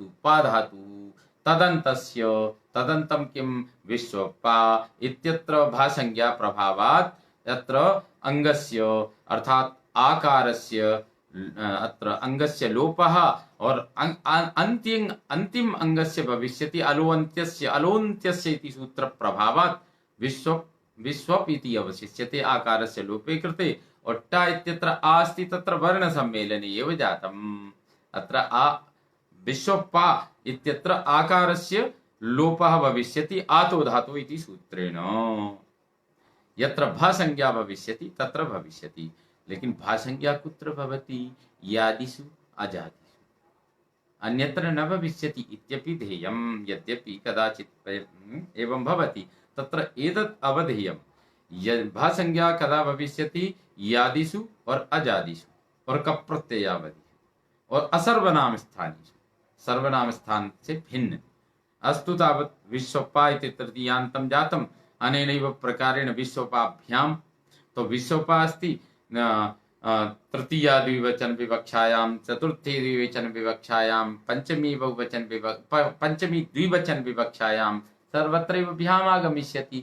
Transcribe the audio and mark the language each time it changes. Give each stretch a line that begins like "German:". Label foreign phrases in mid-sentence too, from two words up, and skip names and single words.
Sanskrit: पा धातुः तदन्तस्य तदन्तं किं विश्वपा इत्यत्र भासंज्ञा प्रभावात् यत्र अंगस्य अर्थात आकारस्य अत्र अंगस्य लोपः और अंतिम अंगस्य भविष्यति अलोन्त्यस्य इति सूत्र प्रभावात् विश्वप इति अवशिष्यते आकारस्य लोपे कृते। और टा इत्यत्र आ अस्ति तत्र वर्ण सम्मेलने एव जातम्। अत्र आ विश्वपा इत्यत्र आकारस्य लोपः भविष्यति आतो धातो इति सूत्रेण। यत्र भासंज्ञा भविष्यति तत्र भविष्यति। लेकिन भासंज्ञा कुत्र भवति यादिषु अजादिषु अन्यत्र न भविष्यति इत्यपि ध्येयम्। यद्यपि कदाचित् एवं भवति तत्र एतत् अवधेयम्। भासंज्ञा कदा भविष्यति यादिषु और अजादिषु और कप प्रत्ययावधि और असर्वनाम स्थानेषु सर्वनाम
Hindi: स्थान से भिन्न।
Sanskrit: अस्तु तावत् विश्वपा इति तृतीयान्तं जातम्। अनेनैव प्रकारेण विश्वपाभ्यां तो विश्वपा अस्ति तृतीया द्विवचन विवक्षायां चतुर्थी द्विवचन विवक्षायां पंचमी द्विवचन विवक्षायां सर्वत्रैव भ्याम् आगमिष्यति।